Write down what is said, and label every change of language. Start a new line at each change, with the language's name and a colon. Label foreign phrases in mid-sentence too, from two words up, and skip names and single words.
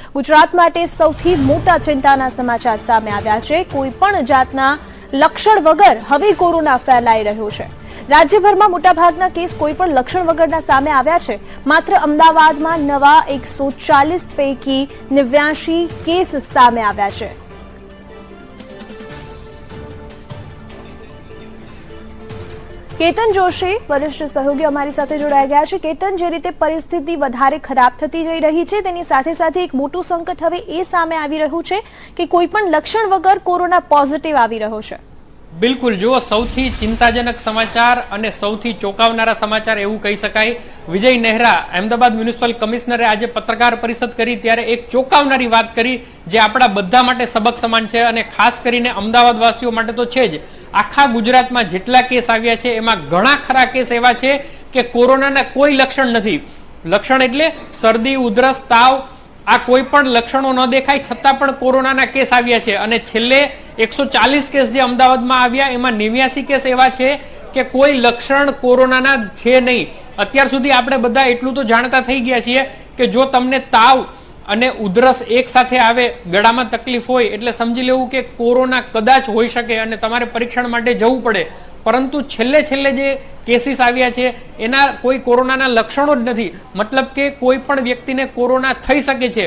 Gujarati: ગુજરાત માટે સૌથી મોટા ચિંતાના સમાચાર સામે આવ્યા છે। કોઈપણ જાતના લક્ષણ વગર હવે કોરોના ફેલાઈ રહ્યો છે। રાજ્યભરમાં મોટાભાગના કેસ કોઈપણ લક્ષણ વગરના સામે આવ્યા છે। માત્ર અમદાવાદમાં નવા 140 પૈકી 89 કેસ સામે આવ્યા છે। કેતન જોશી વરિષ્ઠ સહયોગી અમારી સાથે જોડાઈ ગયા છે। કેતન, જે રીતે પરિસ્થિતિ વધારે ખરાબ થતી જઈ રહી છે તેની સાથે સાથે એક મોટું સંકટ હવે એ સામે આવી રહ્યું છે કે કોઈપણ લક્ષણ વગર કોરોના પોઝિટિવ આવી રહ્યો છે। બિલકુલ, જો સૌથી ચિંતાજનક સમાચાર અને સૌથી ચોંકાવનારા સમાચાર એવું કહી શકાય। વિજય નેહરા અમદાવાદ મ્યુનિસિપલ કમિશનરે આજ પત્રકાર પરિષદ કરી ત્યારે એક ચોંકાવનારી વાત કરી જે આપણા બધા માટે સબક સમાન છે અને ખાસ કરીને અમદાવાદ વાસીઓ માટે તો છે જ। આખા ગુજરાતમાં જેટલા કેસ આવ્યા છે એમાં ઘણા ખરા કેસ એવા છે કે કોરોનાના કોઈ લક્ષણ નથી। લક્ષણ એટલે શરદી, ઉધરસ, તાવ આ કોઈ પણ લક્ષણો ન દેખાય છતાં પણ કોરોનાના કેસ આવ્યા છે અને છેલ્લે 140 કેસ જે અમદાવાદમાં આવ્યા એમાં 89 કેસ એવા છે કે કોઈ લક્ષણ કોરોનાના છે નહીં। અત્યાર સુધી આપણે બધા એટલું તો જાણતા થઈ ગયા છીએ કે જો તમને તાવ અને ઉધરસ એક સાથે આવે, ગળામાં તકલીફ હોય એટલે સમજી લેવું કે કોરોના કદાચ હોઈ શકે અને તમારે પરીક્ષણ માટે જવું પડે। પરંતુ છેલ્લે જે કેસીસ આવ્યા છે એના કોઈ કોરોનાના લક્ષણો જ નથી, મતલબ કે કોઈ પણ વ્યક્તિને કોરોના થઈ શકે છે।